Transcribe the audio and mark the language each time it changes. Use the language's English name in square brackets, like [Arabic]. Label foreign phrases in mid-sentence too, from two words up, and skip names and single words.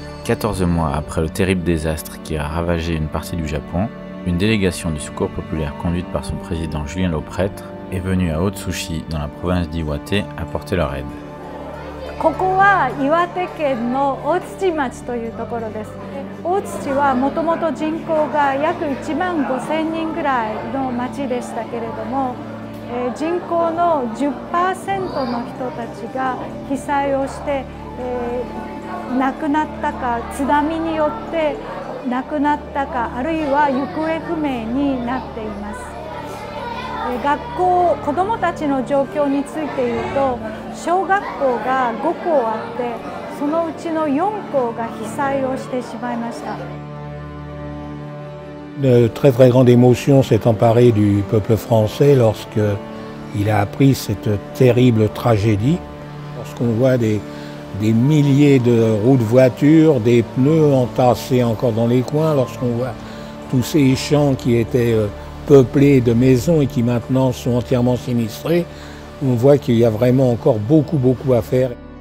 [French] 14 mois après le terrible désastre qui a ravagé une partie du Japon, une délégation du Secours populaire conduite par son président Julien Lauprêtre est venue à Otsushi dans la province d'Iwate apporter leur aide. [Japanese] ここは岩手県の大槌町というところです。大槌はもともと人口が約1万5,000人ぐらいの町でしたけれども、人口の 10% の人たちが被災をして、亡くなったか津波によって亡くなったかあるいは行方不明になっています。学校子どもたちの状況について言うと小学校が5校あってそのうちの4校が被災をしてしまいました。 [French] Une très très grande émotion s'est emparée du peuple français lorsqu'il a appris cette terrible tragédie. Lorsqu'on voit des milliers de roues de voitures, des pneus entassés encore dans les coins, lorsqu'on voit tous ces champs qui étaient peuplés de maisons et qui maintenant sont entièrement sinistrés, on voit qu'il y a vraiment encore beaucoup à faire.